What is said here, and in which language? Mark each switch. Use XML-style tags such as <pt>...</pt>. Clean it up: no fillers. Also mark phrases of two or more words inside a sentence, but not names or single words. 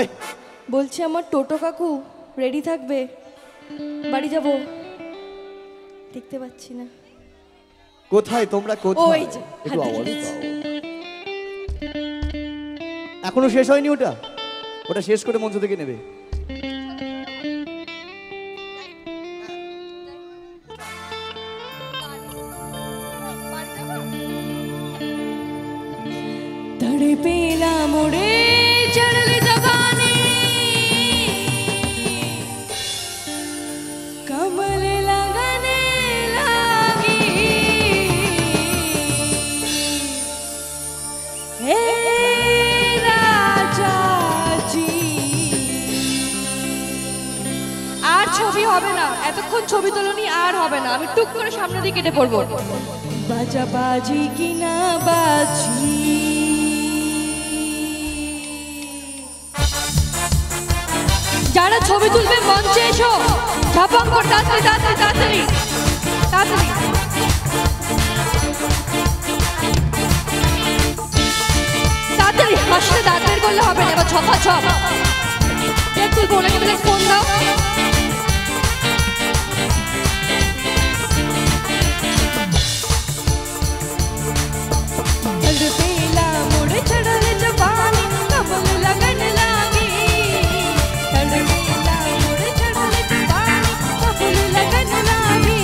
<bn>বলছি আমার টোটো কাকু রেডি থাকবে, বাড়ি যাব। দেখতে পাচ্ছি না। কোথায় তোমরা, কোথায়? ওই যে, একটু হাতে আওয়াজ দিয়েছি। দাও। এখনো শেষ হয়নি ওটা, ওটা শেষ করে মঞ্চ থেকে নেবে।</bn> <bho>तड़पेला मुड़े चढ़ल जवानी, कमल लगने लागी। हे राजा जी।</bho> <bn>আর ছবি হবে না, এতক্ষণ ছবি তোলনি, আর হবে না। আমি টুক করে সামনে দিয়ে কেটে পড়বো।</bn> <bho>बाजा बाजी की ना बाजी,</bho> <bn>যারা ছবি তুলবে মঞ্চে এসো, ঝাপাং কর, তাড়াতাড়ি তাড়াতাড়ি তাড়াতাড়ি তাড়াতাড়ি। তাড়াতাড়ি হাসতে তাড়াতাড়ি করলে হবে না, এবার ছপা ছপ। কে তুলবো, ওনাকে বলে ফোন দাও।</bn> <bho>तड़पेला मुड़े चढ़ल जवानी, कमल लगन लागी। तड़पेला मुड़े चढ़ल जवानी, कमल लगन लागी।</bho>